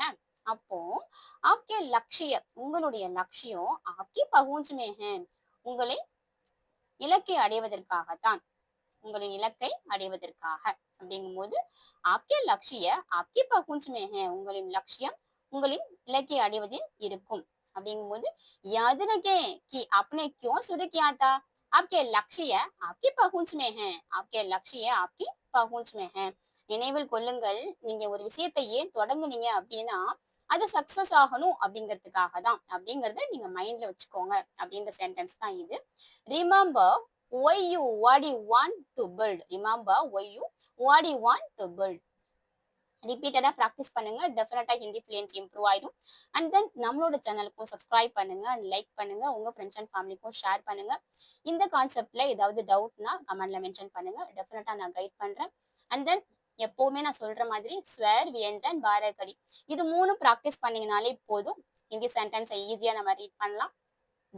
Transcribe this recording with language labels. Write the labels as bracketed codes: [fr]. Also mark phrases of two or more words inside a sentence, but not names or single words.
[ta] அப்போ [hi] आपके लक्ष्य, [ta] உங்களுடைய லட்சியம், [hi] आपकी पहुंच में है, [ta] உங்களை இலக்கை அடைவதற்காகத்தான். உங்களின் இலக்கை அடைவதற்காக. அப்படிங்கும்போது [hi] आपके लक्ष्य आपके पहुंच में है, [ta] உங்களின் லட்சியம் உங்களின் இலக்கை அடைவதில் இருக்கும். [hi] அப்படிங்கும்போது याद रखें कि आपने क्यों शुरू किया था, आपके लक्ष्य आपकी पहुंच में है, आपके लक्ष्य आपकी पहुंच में है. [ta] நினைவில் கொள்ளுங்கள், நீங்க ஒரு விஷயத்தை ஏன் தொடங்குனீங்க அப்படின்னா அது சக்சஸ் ஆகணும் அப்படிங்கிறதுக்காக தான் அப்படிங்கறத நீங்க மைண்ட்ல வச்சுக்கோங்க அப்படின்ற சென்டென்ஸ் தான் இது. [en] remember why you what you want to build, remember why you what you want to build. repeatedஆ practice [ta] பண்ணுங்க, [en] definiteஆ Hindi fluency improve [ta] ஆயிடும். [en] and then [ta] நம்மளோட சேனலுக்கும் சப்ஸ்கிரைப் பண்ணுங்க [en] and like [ta] பண்ணுங்க, உங்க [en] friends and familyக்கும் [ta] ஷேர் பண்ணுங்க. இந்த கான்செப்ட்ல ஏதாவது [en] doubtனா commentல mention [ta] பண்ணுங்க, டெஃபினட்டா நான் கைட் பண்றேன். [en] and then [ta] எப்பவுமே நான் சொல்ற மாதிரி [hi] स्वर व्यंजन बारहखड़ी [ta] இது 3 ப்ராக்டிஸ் பண்ணீங்கனாலே போதும், [en] Hindi sentenceஐ easyஆ [ta] நம்ம ரீட் பண்ணலாம்.